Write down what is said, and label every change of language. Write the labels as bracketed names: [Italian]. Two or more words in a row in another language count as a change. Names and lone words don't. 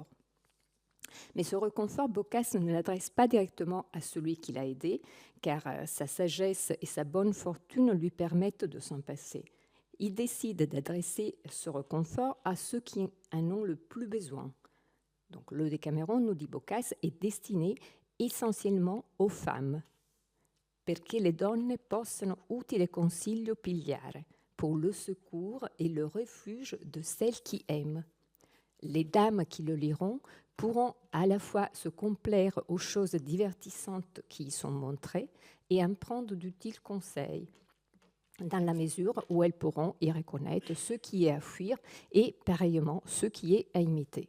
[French] Mais ce réconfort, Boccace ne l'adresse pas directement à celui qui l'a aidé, car sa sagesse et sa bonne fortune lui permettent de s'en passer. il décide d'adresser ce réconfort à ceux qui en ont le plus besoin. Donc, le Decameron, nous dit Boccace, est destiné essentiellement aux femmes, [Italian] perché le donne possano utile consiglio pigliare, [French] pour le secours et le refuge de celles qui aiment. Les dames qui le liront pourront à la fois se complaire aux choses divertissantes qui y sont montrées et en prendre d'utiles conseils, dans la mesure où elles pourront y reconnaître ce qui est à fuir et pareillement ce qui est à imiter.